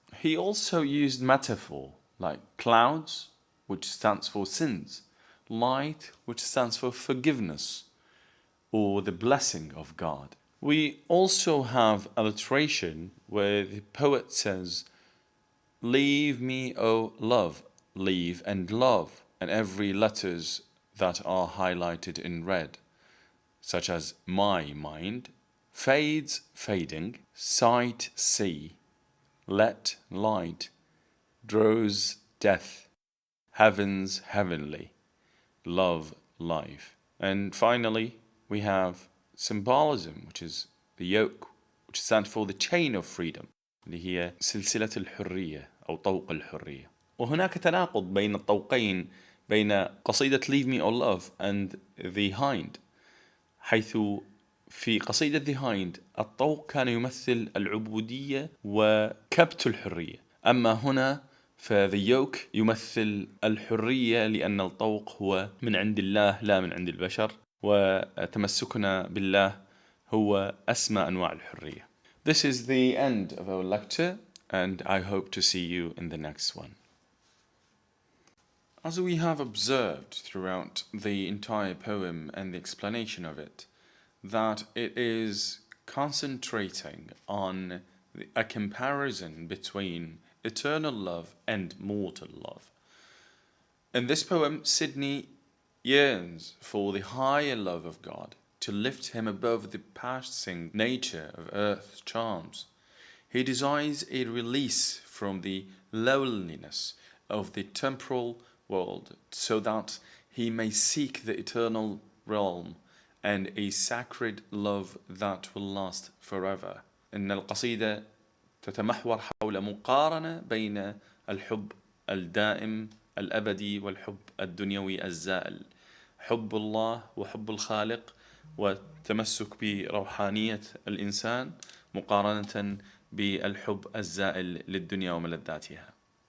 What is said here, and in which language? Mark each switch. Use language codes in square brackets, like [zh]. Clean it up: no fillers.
[en] He also used metaphor like clouds, which stands for sins, light, which stands for forgiveness or the blessing of God. We also have alliteration where the poet says, Leave me, O love, leave and love, and every letters that are highlighted in red, such as my mind, fades fading, sight see, let light, draws death, heavens heavenly, love life. And finally, we have symbolism, which is the yoke, which stands for the chain of freedom, [ar] اللي هي سلسلة الحرية أو طوق الحرية. وهناك تناقض بين الطوقين بين قصيدة Leave Me or Love and The Hind, حيث في قصيدة The Hind الطوق كان يمثل العبودية وكبت الحرية, أما هنا فThe Yoke يمثل الحرية لأن الطوق هو من عند الله لا من عند البشر, وتمسكنا بالله هو أسمى أنواع الحرية. [en] This is the end of our lecture, and I hope to see you in the next one. As we have observed throughout the entire poem and the explanation of it, that it is concentrating on a comparison between eternal love and mortal love. In this poem, Sidney yearns for the higher love of God to lift him above the passing nature of earth's charms. He desires a release from the loneliness of the temporal world so that he may seek the eternal realm and a sacred love that will last forever. [ar] إن القصيدة تتمحور حول مقارنة بين الحب الدائم الأبدي والحب الدنيوي الزائل، حب الله وحب الخالق والتمسك بروحانية الإنسان مقارنة بالحب الزائل للدنيا وملذاتها.